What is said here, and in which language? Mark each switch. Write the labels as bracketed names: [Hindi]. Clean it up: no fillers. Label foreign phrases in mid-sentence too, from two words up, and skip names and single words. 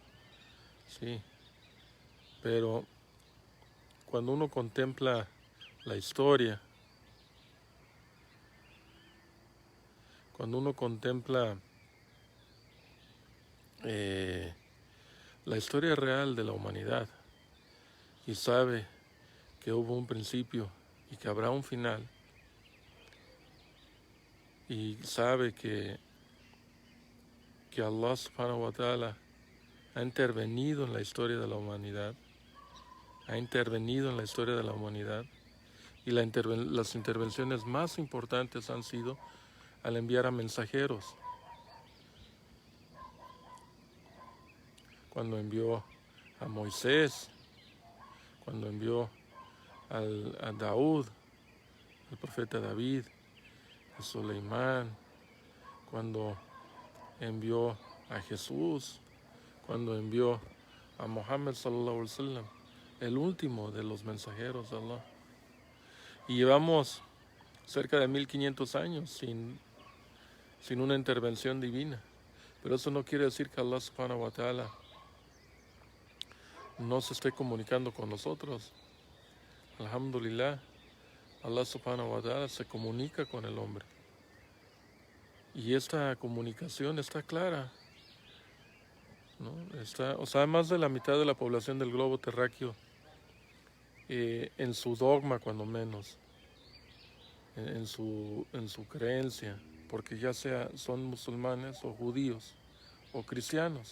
[Spanish] Sí, pero cuando uno contempla la historia, cuando uno contempla la historia real de la humanidad y sabe que hubo un principio y que habrá un final, y sabe que Allah [Arabic] سبحانه وتعالى [Spanish] ha intervenido en la historia de la humanidad, y las intervenciones más importantes han sido al enviar a mensajeros. Cuando envió a Moisés, cuando envió a Daud, al profeta David, a Suleimán, cuando envió a Jesús, cuando envió a Muhammad [Arabic] صلى الله عليه وسلم, [Spanish] el último de los mensajeros de Allah. Y llevamos cerca de 1500 años sin una intervención divina. Pero eso no quiere decir que Allah [Arabic] سبحانه وتعالى [Spanish] no se esté comunicando con nosotros. Alhamdulillah, Allah [Arabic] سبحانه وتعالى [Spanish] se comunica con el hombre. Y esta comunicación está clara, ¿no? O sea, más de la mitad de la población del globo terráqueo en su dogma cuando menos, en su creencia, porque ya sea son musulmanes o judíos o cristianos.